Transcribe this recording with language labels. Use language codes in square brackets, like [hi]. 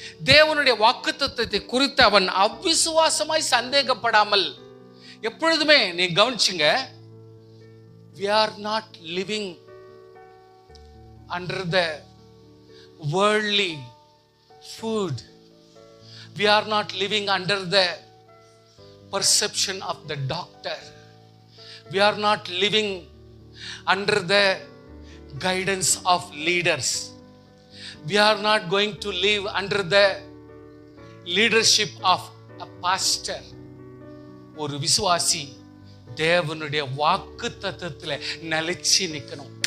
[ta] தேவனுடைய வாக்குத்தத்தத்தை குறித்து அவன் அவ்விசுவாசமாய் சந்தேகப்படாமல், எப்பொழுதுமே நீ கவனிச்சுங்க, [en] we are not living under the worldly food. We are not living under the perception of the doctor. We are not living under the guidance of leaders. We are not going to live under the leadership of a pastor. [ta] ஒரு விசுவாசி தேவனுடைய வாக்கு தத்தத்துல நிலைச்சு நிக்கணும்.